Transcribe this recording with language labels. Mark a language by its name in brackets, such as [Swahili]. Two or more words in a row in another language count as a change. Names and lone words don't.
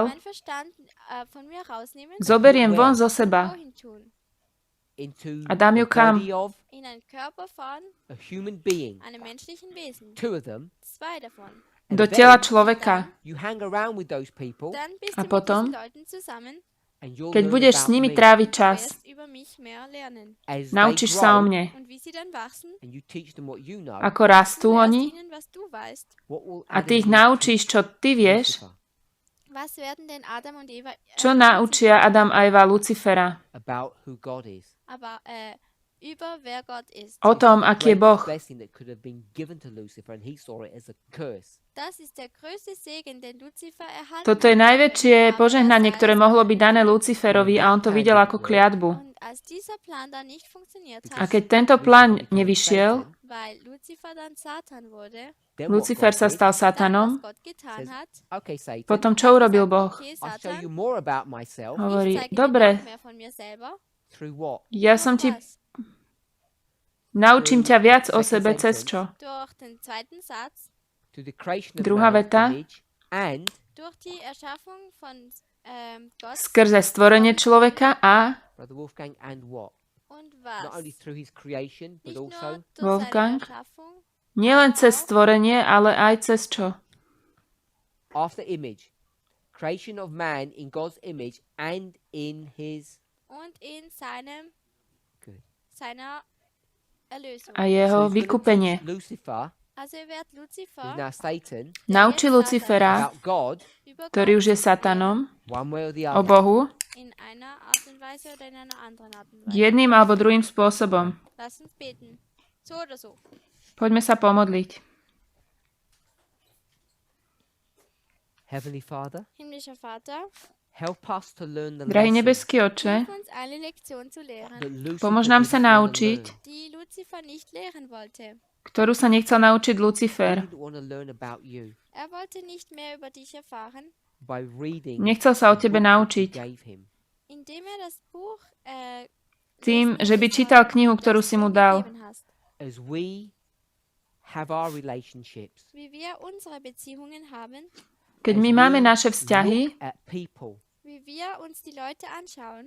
[German] mein Verstand von mir rausnehmen, [Slovak] zoberiem von zo seba [German] wohin tun? [English] into [Slovak] a dám ju [English] the [Slovak] kam? [English] body of [German] In einen Körper von [English] a human being. [German] einem menschlichen Wesen. [English] Two of them. [German] Zwei davon. [English] And [Slovak] do [English] then [Slovak] tela človeka. [English] you hang around with those people [German] Dann bist [Slovak] A [German] du mit [Slovak] potom? [German] diesen Leuten zusammen [English] And you'll [Slovak] Keď [English] learn [Slovak] budeš s [English] about [Slovak] nimi [English] me [Slovak] tráviť [German] Du [Slovak] čas, [German] wirst über mich mehr lernen. [English] as they [Slovak] naučíš sa o [English] grow, [Slovak] mne. [German] Und wie sie dann wachsen, [English] and you teach them what you know. [Slovak] Ako rastú [German] du lehrst [Slovak] oni [German] ihnen, was du weißt. [English] What will [Slovak] a [English] Adam [Slovak] ty ich [English] and Eve [Slovak] naučíš, [English] teach [Slovak] čo ty vieš, [English] Lucifer [German] Was werden denn Adam und Eva [Slovak] čo naučia Adam a Eva Lucifera [English] about who God is? [German] aber über wer Gott ist? [Slovak] o [English] This is [Slovak] tom, [English] the [Slovak] aký je [English] greatest [Slovak] Boh. [English] blessing that could have been given to Lucifer, and he saw it as a curse. [German] Das ist der größte Segen, den Lucifer erhalten [Slovak] Toto je [German] hat. [Slovak] najväčšie [German] Aber er [Slovak] požehnanie, [German] sah [Slovak] ktoré [German] es [Slovak] mohlo [German] als [Slovak] byť dané [German] eine [Slovak] Luciferovi a on to videl ako kliatbu. [German] Und als dieser Plan dann nicht funktioniert [Slovak] A [German] hat, [Slovak] keď tento plán nevyšiel, [German] weil Lucifer dann Satan wurde, [English] Then what [Slovak] Lucifer [English] God [Slovak] sa [English] did, [Slovak] stal [German] dann [Slovak] Satanom, [German] was Gott getan [English] says, [German] hat, [English] okay, Satan, [Slovak] potom čo urobil Boh? [English] okay, I'll show you Satan, more about myself. [German] ich [Slovak] Hovorí, [German] zeige dir [Slovak] dobre, [German] noch mehr von mir selber. [English] Through what? [Slovak] ja som ti, [German] Was? [Slovak] naučím ťa viac o sebe cez čo? [German] Durch den zweiten Satz, [English] To the creation of [Slovak] Druhá [English] man's [Slovak] veta. [English] image and [German] durch die Erschaffung von Gott [Slovak] Skrze stvorenie človeka a [English] Brother Wolfgang and what? [German] und [English] Not [German] was. [English] only through his creation, but [German] Nicht nur also durch Wolfgang? seine Erschaffung, [Slovak] nielen cez stvorenie, ale aj cez čo? [English] after image. Creation of man in God's image and in his [German] und in seinem [English] Good. [German] seiner Erlösung. [Slovak] A jeho [English] he's gonna [Slovak] vykúpenie. [English] teach Lucifer, [German] Also er wird Lucifer [English] who's now Satan, [Slovak] Naučí Lucifera, [English] about God [German] über [Slovak] ktorý [German] Gott [Slovak] už je Satanom, [English] one way or the [Slovak] o [English] other. [Slovak] Bohu, [German] in einer Art und Weise oder in einer anderen Art und Weise. [Slovak] jedným alebo druhým spôsobom. [German] Lass uns beten. So oder so. [Slovak] Poďme sa pomodliť. [English] Heavenly Father, [German] Himmlischer Vater, [English] help us to learn the [Slovak] Drahý [English] lesson [Slovak] nebeský Oče, [German] hilf uns eine Lektion zu lehren, [English] that Lucifer [Slovak] pomôž nám [English] didn't [Slovak] sa [English] wanna [Slovak] naučiť, [English] learn. [German] die Lucifer nicht lehren wollte. [Slovak] ktorú sa nechcel naučiť [English] He [Slovak] Lucifer. [English] didn't want to learn about you [German] Er wollte nicht mehr über dich erfahren, [English] by reading [Slovak] Nechcel sa o [English] the [Slovak] tebe [English] book that you [Slovak] naučiť [English] gave him. [German] indem er das Buch [Slovak] tým, [German] lesen [Slovak] že by [German] soll, [Slovak] čítal knihu, [German] das [Slovak] ktorú [German] du [Slovak] si mu [German] ihm [Slovak] dal. [German] gegeben hast. [English] As we have our relationships, [German] Wie wir unsere Beziehungen haben, [Slovak] Keď my [English] as [Slovak] máme [English] we [Slovak] naše vzťahy [English] look at people, [German] wie wir uns die Leute anschauen,